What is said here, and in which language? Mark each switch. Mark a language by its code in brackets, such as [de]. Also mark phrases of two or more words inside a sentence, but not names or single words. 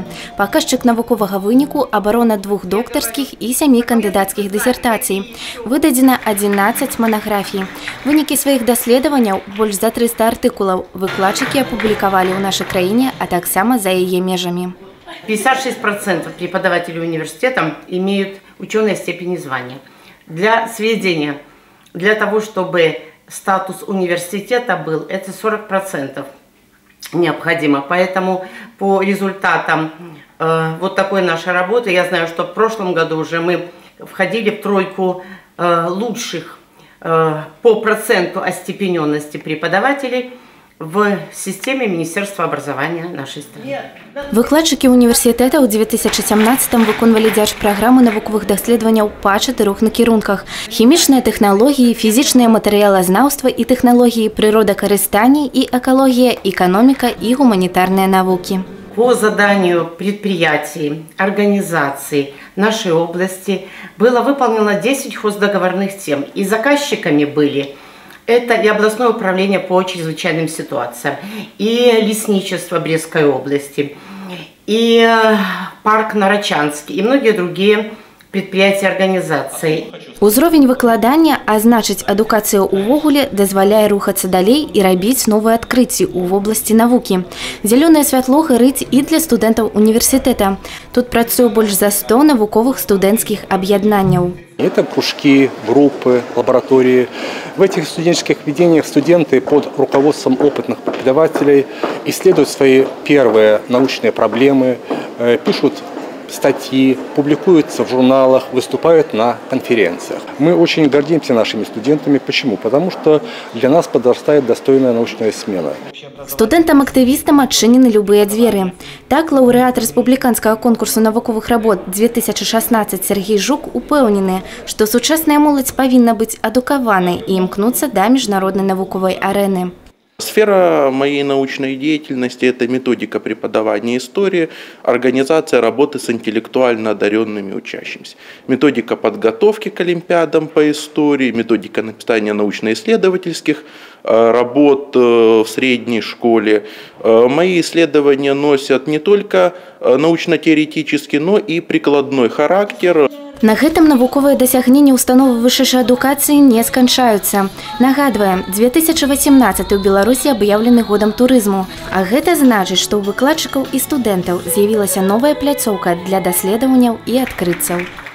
[be] Паказчык навуковага выніку – абарона 2 доктарскіх і 7 кандыдацкіх дысертацый. Выдадзена 11 манаграфій. Вынікі сваіх даследаванняў, больш за 300 артыкулаў, выкладчыкі апублікавалі ў нашай краіне, а таксама за яе межамі. [ru] 56% преподавателей университета имеют ученые степени звания. Для сведения, для того, чтобы статус университета был, это 40% необходимо. Поэтому по результатам вот такой нашей работы, я знаю, что в прошлом году уже мы входили в тройку лучших по проценту остепененности преподавателей в системе Министерства образования нашей страны. [be] Выкладчыкі універсітэта ў 2017 выконвалі дзяржпраграму навуковых даследаванняў па 4 накірунках: хімічныя тэхналогіі, фізічнае матэрыялазнаўства і тэхналогіі прыродакарыстання і экалогія, эканоміка і гуманітарныя навукі. [ru] По заданию предприятий, организаций нашей области было выполнено 10 хоздоговорных тем, и заказчиками были это и областное управление по чрезвычайным ситуациям, и лесничество Брестской области, и парк Нарочанский, и многие другие предприятия и организации. [be] Узровень выкладання, а значыць адукацыя ўвогуле, дазваляе рухацца далей і рабіць новыя адкрыцці ў вобласці навукі. Зялёнае святло гарыць і для студэнтаў універсітэта. Тут працуе больш за 100 навуковых студэнцкіх аб'яднанняў. [ru] Это кружки, группы, лаборатории. В этих студенческих ведениях студенты под руководством опытных преподавателей исследуют свои первые научные проблемы, пишут статьи, публикуются в журналах, выступают на конференциях. Мы очень гордимся нашими студентами. Почему? Потому что для нас подрастает достойная научная смена. [be] Студэнтам-актывістам адчынены любыя дзверы. Так, лаўрэат рэспубліканскага конкурсу навуковых работ 2016 Сергей Жук упэўнены, што сучасная моладзь павінна быць адукаванай і імкнуцца да міжнароднай навуковай арэны. [ru] Сфера моей научной деятельности – это методика преподавания истории, организация работы с интеллектуально одаренными учащимися, методика подготовки к олимпиадам по истории, методика написания научно-исследовательских работ в средней школе. Мои исследования носят не только научно-теоретический, но и прикладной характер. [be] На гэтым навуковыя дасягненні установы вышэйшай адукацыі не сканчаюцца. Нагадваем, 2018 у Беларусі аб'яўлены годам турызму. А гэта значыць, што ў выкладчыкаў і студэнтаў з'явілася новая пляцоўка для даследаванняў і адкрыццяў.